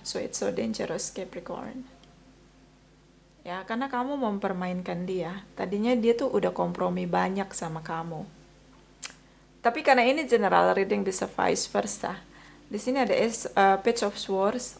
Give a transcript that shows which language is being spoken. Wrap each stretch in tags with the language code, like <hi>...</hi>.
<en>So it's so dangerous, Capricorn.</en> <id>Ya, karena kamu mempermainkan dia. Tadinya dia tuh udah kompromi banyak sama kamu. Tapi karena ini general reading bisa vice versa. Di sini ada Page of Swords.</id>